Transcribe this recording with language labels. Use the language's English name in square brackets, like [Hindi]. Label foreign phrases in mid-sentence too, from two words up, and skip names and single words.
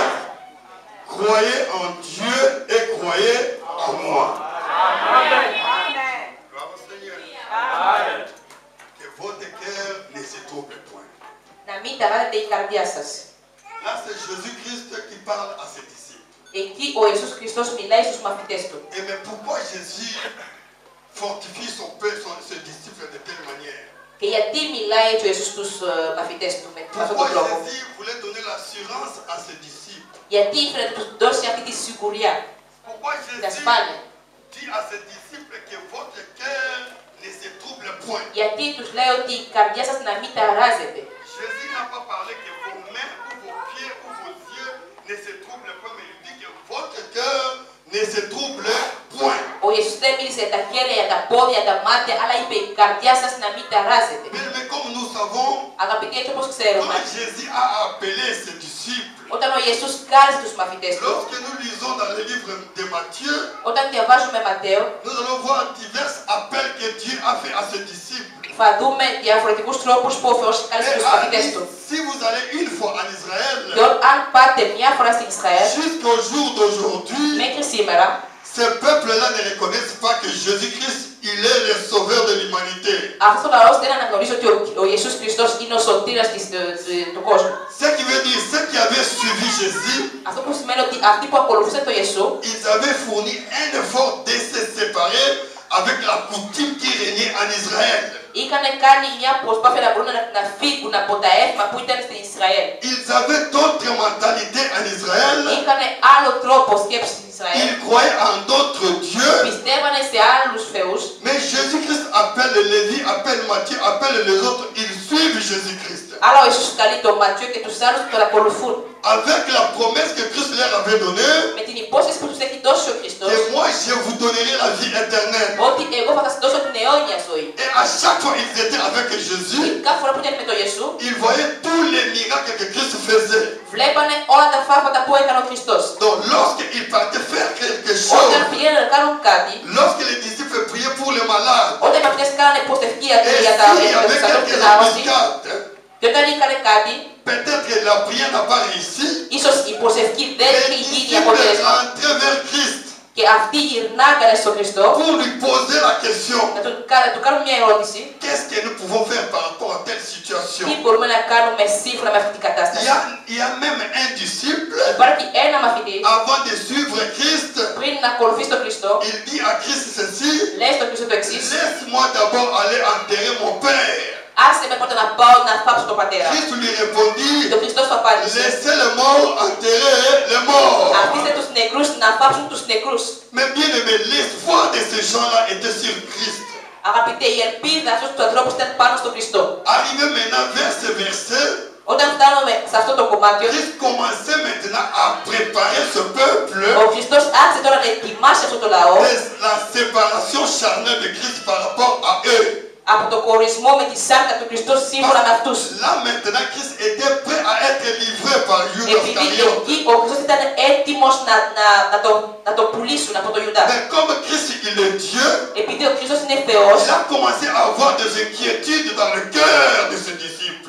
[French] Croyez en Dieu et croyez en moi. Amen. Gloire au Seigneur. Que votre cœur ne se trouble point. [Greek] Να μην ταράζετε η καρδιά σας. [French] Là, c'est Jésus-Christ qui parle à ses disciples. [Greek] Εκεί ο Ιησούς Χριστός μιλάει στους μαθητές του. [French] Et mais pourquoi Jésus fortifie ses disciples de telle manière? [Greek] Και γιατί μιλάει έτσι ο Ιησούς στους μαθητές του με αυτόν [French] Pourquoi [Greek] τον τρόπο? [French] Jésus voulait donner l'assurance à ses disciples? [Greek] Γιατί ήθελε να τους δώσει αυτή τη σιγουριά, [French] Pourquoi [Greek] την [French] Jésus [Greek] ασφάλεια? [French] dit à ses disciples que votre cœur ne se trouble point? [Greek] Γιατί τους λέει ότι η καρδιά σας να μην ταράζεται? [French] Jésus n'a pas parlé que vos mains ou vos pieds ou vos yeux ne se troublent point, mais il dit que votre cœur ne se trouble point. [Greek] Ο Ιησούς δεν μίλησε τα χέρια, τα πόδια, τα μάτια, αλλά είπε η καρδιά σας να μην ταράζεται. [French] Mais comme nous savons, [Greek] Αγαπητοί, έτσι όπως ξέρουμε, [French] quand Jésus a appelé ses disciples, [Greek] όταν ο Ιησούς κάλεσε τους μαθητές του, [French] lorsque nous lisons dans le livre de Matthieu, [Greek] όταν διαβάζουμε Ματθαίο, [French] nous allons voir divers appels que Dieu a fait à ses disciples. [Greek] θα δούμε διαφορετικούς τρόπους που ο Θεός κάλεσε τους [French] Et a [Greek] μαθητές [French] dit, [Greek] του. [French] si vous allez une fois en [Greek] Και [French] Israël, [Greek] αν πάτε μια φορά στην Ισραήλ, [French] jusqu'au jour d'aujourd'hui, [Greek] μέχρι σήμερα, [French] ces peuples-là ne reconnaissent pas que Jésus-Christ, il est le sauveur de l'humanité. [Greek] αυτός ο λαός δεν αναγνωρίζει ότι ο Ιησούς Χριστός είναι ο σωτήρας του κόσμου. [French] Ce qui veut dire, ceux qui avaient suivi Jésus, [Greek] Αυτό που σημαίνει ότι αυτοί που ακολουθούσαν τον Ιησού, [French] ils avaient fourni un effort de se séparer avec la coutume qui régnait en Israël. [Greek] είχαν κάνει μια προσπάθεια να μπορούν να φύγουν από τα έθιμα που ήταν στην Ισραήλ. [French] Ils avaient d'autres mentalités en Israël. [Greek] Είχαν άλλο τρόπο σκέψης στην Ισραήλ. [French] Ils croyaient en d'autres dieux. [Greek] Πιστεύανε σε άλλους θεούς. [French] Mais Jésus-Christ appelle Lévi, appelle Matthieu, appelle les autres. Ils suivent Jésus-Christ. [Greek] Αλλά ο Ιησούς καλεί τον Ματθαίο και τους άλλους που τον ακολουθούν. [French] Avec la promesse que Christ leur avait donnée, [Greek] Με την υπόσχεση που τους έχει δώσει ο Χριστός, [French] que moi je vous donnerai la vie éternelle. [Greek] ότι εγώ θα σας δώσω την αιώνια ζωή. [French] Et à chaque fois ils étaient avec [Greek] Και [French] Jésus, [Greek] κάθε φορά που ήταν με τον Ιησού, [French] ils voyaient tous les miracles que Christ faisait. [Greek] βλέπανε όλα τα θαύματα που έκανε ο Χριστός. [French] Donc lorsqu'ils partaient faire quelque [Greek] Όταν [French] chose, [Greek] πηγαίνουν να κάνουν κάτι, [French] lorsque les disciples priaient pour les malades, [Greek] όταν οι μαθητές κάνανε προσευχή [French] et [Greek] για τα [French] s'il y avait [Greek] ανθρώπους [French] quelques [Greek] στην άρρωση, [French] embuscades, [Greek] και όταν έκανε κάτι, [French] peut-être que la prière n'a pas réussi, [Greek] ίσως η προσευχή δεν [French] les [Greek] είχε γίνει [French] disciples [Greek] αποτέλεσμα [French] rentraient vers Christ [Greek] και αυτοί γυρνάγανε στον Χριστό [French] pour lui poser la question, [Greek] να του κάνουν μια ερώτηση. [French] qu'est-ce que nous pouvons faire par rapport à telle situation? [Greek] Τι μπορούμε να κάνουμε σύμφωνα με αυτή την κατάσταση. [French] Il y a même un disciple, [Greek] Υπάρχει ένα μαθητή [French] avant de suivre Christ, [Greek] πριν να ακολουθήσει τον Χριστό, [French] il dit à Christ ceci, [Greek] λέει στον Χριστό το εξής: [French] laisse-moi d'abord aller enterrer mon père. [Greek] άσε με πρώτα να πάω να θάψω τον πατέρα. [French] Christ lui répondit, [Greek] Και ο Χριστός του απάντησε: [French] laissez les morts enterrer les morts. [Greek] αφήστε τους νεκρούς να θάψουν τους νεκρούς. [French] Mais bien aimé, l'espoir de ces gens-là était sur Christ. [Greek] Αγαπητέ, η ελπίδα αυτού του ανθρώπου ήταν πάνω στον Χριστό. [French] Arrivé maintenant vers ce verset, [Greek] Όταν φτάνουμε σε αυτό το κομμάτι, [French] Christ commençait maintenant à préparer ce peuple [Greek] ο Χριστός άρχισε τώρα να ετοιμάσει αυτό το λαό [French] de la séparation charnelle de Christ par rapport à eux. [Greek] από το χωρισμό με τη σάρκα του Χριστού σύμφωνα με αυτούς. [French] Là maintenant, Christ était prêt à être livré par Judas [Greek] Επειδή [French] Iscariote. [Greek] εκεί ο Χριστός ήταν έτοιμος να το πουλήσουν από τον Ιουδά. [French] Mais comme Christ il est Dieu, [Greek] Επειδή ο Χριστός είναι Θεός, [French] il a commencé à avoir des inquiétudes dans le cœur de ses disciples.